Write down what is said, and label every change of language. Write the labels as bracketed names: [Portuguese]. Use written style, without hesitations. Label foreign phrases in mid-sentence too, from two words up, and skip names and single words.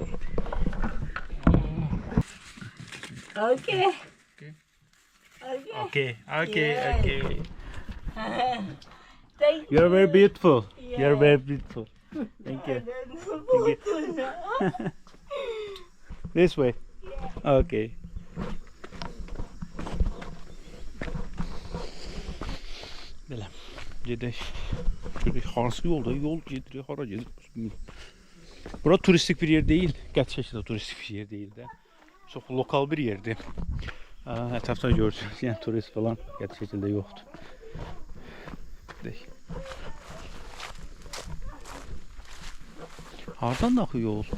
[English] Okay. Okay. Okay. Okay. Yeah. Okay. Thank You're very beautiful. Yeah. You're very beautiful. Thank I you. don't know. This way. Yeah. [Azerbaijani] Okay. Belə. Gedək. Görək hansı yolda? Yol gedirik, hara gedirik? [Turkish] Bura turistik bir yer değil. Gerçekten de turistik bir yer değil de. Çok lokal bir yerdir. Etrafta görürsünüz. Yani turist falan gerçekten de yoktur. [Azerbaijani] Gedək. Hardan da akıyor yol?